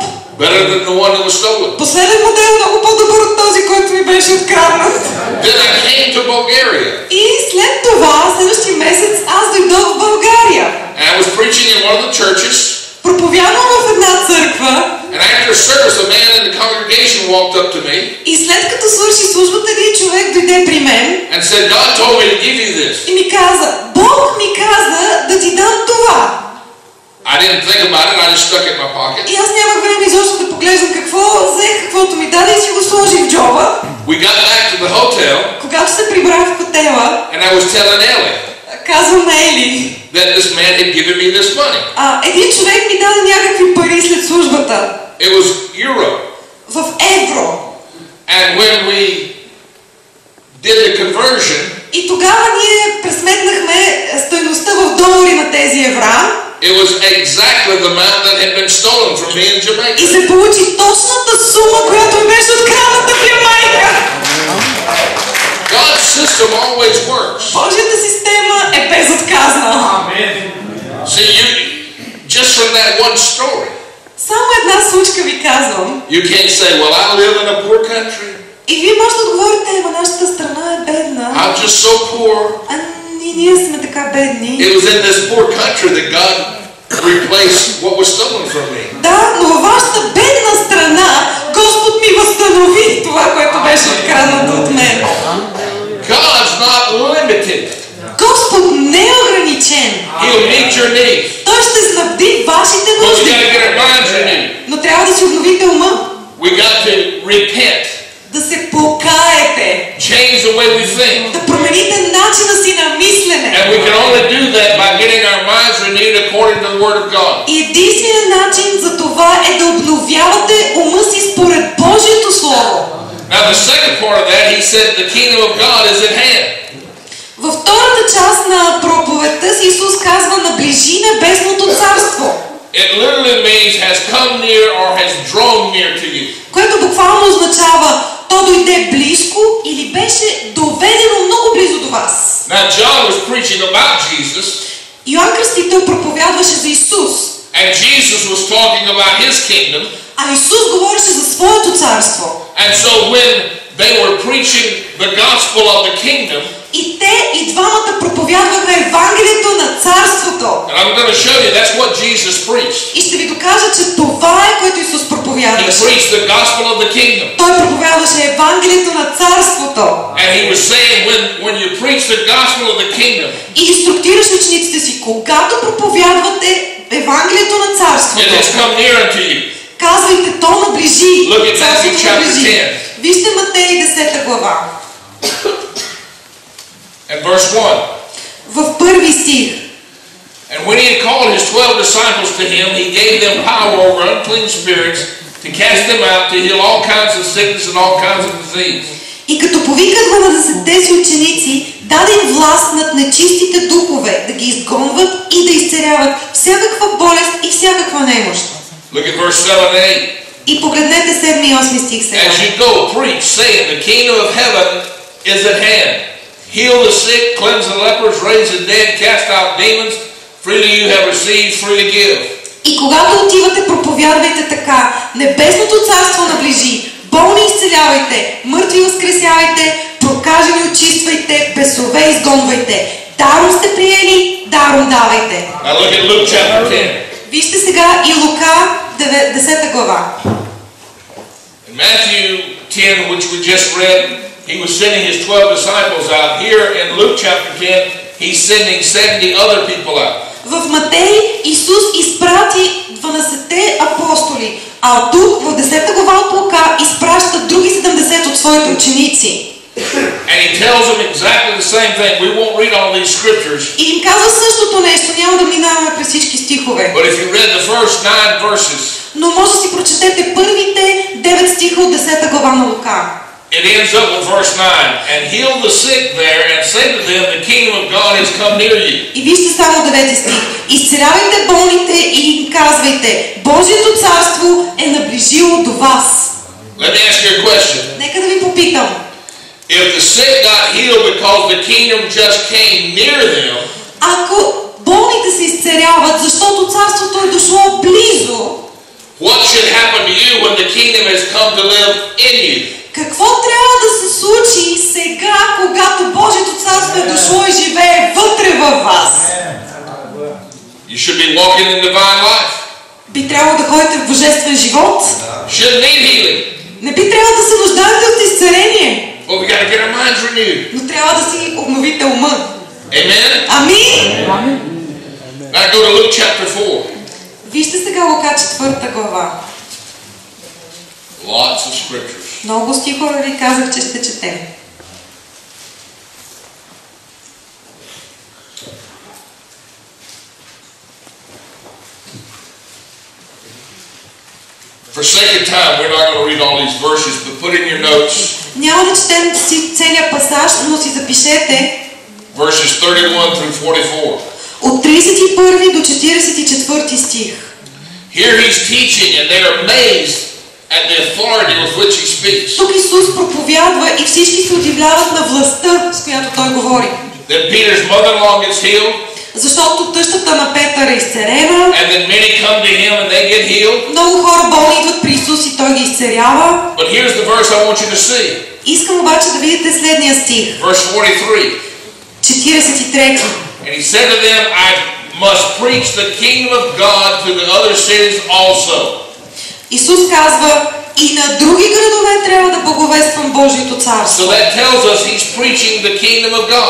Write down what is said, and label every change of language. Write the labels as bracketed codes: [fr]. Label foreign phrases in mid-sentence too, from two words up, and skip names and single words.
[en] Better than the one that was stolen. [bg] Последен модел, много по-добър от този, който ми беше откраднат. [en] Then I came to Bulgaria. [bg] И след това, следващия месец, аз дойдох в България. [en] And I was preaching in one of the churches. [bg] Проповядвам в една църква. [en] And after service, a man in the congregation walked up to me [bg] И след като свърши службата, един човек дойде при мен [en] and said, God told me to give you this. [bg] и ми каза: Бог ми каза да ти дам това. [en] I didn't think about it. I just stuck it in my pocket. [bg] И аз нямах време изобщо да поглеждам какво взех, каквото ми даде и си го сложих в джоба. [en] We got back to the hotel [bg] Когато се прибрах в хотела, [en] and I was telling Ellie [bg] казвам на Ели, [en] that this man had given me this money. [bg] един човек ми даде някакви пари след службата. [en] It was euro. [bg] В евро. [en] And when we did the conversion, [bg] И тогава ние пресметнахме стойността в долари на тези евра. [en] it was exactly the amount that had been stolen from me in [bg] И [en] Jamaica. [bg] се получи точната сума, която ми беше открадната в Ямайка. [en] God's system always works. [bg] Божията система е безотказна. [en] See, you just from that one story, [bg] Само една случка ви казвам. [en] you can't say, well, I live in a poor country. [bg] И вие може да отговорите: нашата страна е бедна. [en] I'm just so poor. [bg] Ние сме така бедни. [en] It was in this poor country that God replaced what was stolen from me. [bg] Да, но във вашата бедна страна Господ ми възстанови това, което беше откраднато от мен. [en] God's not limited. [bg] Господ не е ограничен. [en] He'll meet your needs. [bg] Той ще снабди вашите [en] But we [bg] нужди. [en] got to get our minds renewed. [bg] Но трябва да си обновите ума. [en] We got to repent. [bg] Да се покаете. [en] Change the way we think. [bg] Да промените начина си на мислене. [en] And we can only do that by getting our minds renewed according to the Word of God. [bg] И единственият начин за това е да обновявате ума си според Божието Слово. [en] Now the second part of that, he said the kingdom of God is at hand. [bg] Във втората част на проповедта си Исус казва: наближи небесното царство. [en] It literally means has come near or has drawn near to you. [bg] Което буквално означава: то дойде близко или беше доведено много близо до вас. [en] Now John was preaching about Jesus, [bg] Йоан Кръстител проповядваше за Исус, [en] and Jesus was talking about his kingdom. [bg] а Исус говореше за своето царство. [en] And so when they were preaching the gospel of the kingdom, [bg] И те и двамата проповядваха Евангелието на царството. [en] and I'm going to show you that's what Jesus preached. [bg] И ще ви докажа, че това е, което Исус [en] He [bg] проповядваше. [en] preached the gospel of the kingdom. [bg] Той проповядваше Евангелието на царството. [en] And he was saying when you preach the gospel of the kingdom, [bg] И инструктираше учениците си, когато проповядвате Евангелието на [en] it [bg] царството, [en] has come near unto you. [bg] казвайте, то наближи. [en] Look at Matthew [bg] Царството [en] chapter [bg] наближи. [en] 10. [bg] Вижте Матей 10 глава. [en] And verse 1. [bg] В първи стих. [en] And when he had called his 12 disciples to him, he gave them power over unclean spirits to cast them out, to heal all kinds of sickness and all kinds of disease. [bg] И като повика 12 си ученици, даде им власт над нечистите духове, да ги изгонват и да изцеляват всякаква болест и всякаква немощ. [en] Look at verse 7 and 8. [bg] И погледнете 7 и 8 стих сега. [en] As you go, preach, saying, the kingdom of heaven is at hand. Heal the sick, cleanse the lepers, raise the dead, cast out demons. Freely you have received, freely give. [bg] И когато отивате, проповядвайте така: небесното царство наближи, болни изцелявайте, мъртви възкресявайте, прокажени очиствайте, бесове изгонвайте. Даром сте приели, даром давайте. [en] Now look at Luke chapter 10. [bg] Вижте сега и Лука 10 глава. [en] In Matthew 10, which we just read, he was sending his 12 disciples out. Here in Luke chapter 10, he's sending 70 other people out. [bg] В Матей Исус изпрати 12 апостоли, а тук в 10 глава от Лука изпраща други 70 от своите ученици. [en] And he tells them exactly the same thing. We won't read all these scriptures. [bg] И им казва същото нещо, няма да минаваме през всички стихове. [en] But if you read the first 9 verses, [bg] Но може да си прочетете първите 9 стиха от 10 глава на Лука. [en] it ends up with verse 9. And heal the sick there and say to them, the kingdom of God has come near you. [bg] И вижте само 9 стих. Изцелявайте болните и им казвайте: Божието царство е наближило до вас. [en] Let me ask you a question. [bg] Нека да ви попитам. [en] If the sick got healed because the kingdom just came near them, [bg] Ако болните се изцеляват, защото царството е дошло близо, [en] what should happen to you when the kingdom has come to live in you? [bg] какво трябва да се случи сега, когато Божието царство е дошло и живее вътре във вас? [en] You should be walking in divine life. [bg] Би трябвало да ходите в божествен живот. [en] Shouldn't need healing. [bg] Не би трябвало да се нуждаете от изцеление, [en] But we got to get our minds renewed. [bg] но трябва да си обновите ума. [en] Amen? [bg] Амин! [en] Now go to Luke chapter 4. [bg] Вижте сега Лука 4 глава. [en] Lots of scriptures. [bg] Много стихове ви казах, че ще четем. [en] For sake of time, we're not going to read all these verses, but put in your notes [bg] Няма да четем целият пасаж, но си запишете [en] verses 31 through 44. [bg] от 31 до 44 стих. [en] Here he's teaching and they're amazed at the authority with which he speaks. [bg] Тук Исус проповядва и всички се удивляват на властта, с която Той говори. [en] Then Peter's mother-in-law gets healed, [bg] Защото тъщата на Петър е изцелена, [en] and then many come to him and they get healed. [bg] много хора болни идват при Исус и Той ги изцелява. [en] But here's the verse I want you to see. [bg] Искам обаче да видите следния стих. [en] Verse 43. [bg] 43. [en] And he said to them, I must preach the kingdom of God to the other cities also. [bg] Исус казва: и на други градове трябва да благовествам Божието [en] So [bg] царство. [en] that tells us he's preaching the kingdom of God.